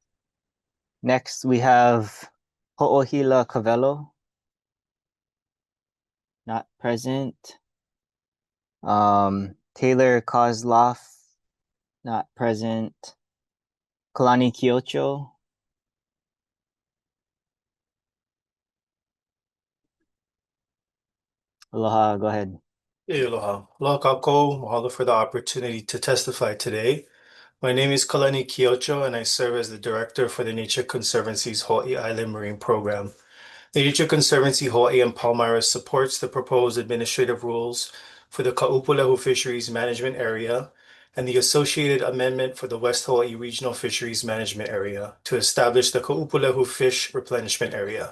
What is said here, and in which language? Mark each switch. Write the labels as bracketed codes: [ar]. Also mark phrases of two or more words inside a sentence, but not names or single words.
[en] Next, we have Ho'ohila Kavelo, not present. Taylor Kozloff, not present. Kalani Kiocho. Aloha, go ahead. [haw] Hey, aloha. Aloha kākou. [en] Mahalo for the opportunity to testify today. My name is Kalani Kiocho, and I serve as the director for the Nature Conservancy's Hawaiʻi Island Marine Program. The Nature Conservancy Hawaii and Palmyra supports the proposed administrative rules for the Kaʻūpūlehu Fisheries Management Area and the associated amendment for the West Hawaii Regional Fisheries Management Area to establish the Kaʻūpūlehu Fish Replenishment Area.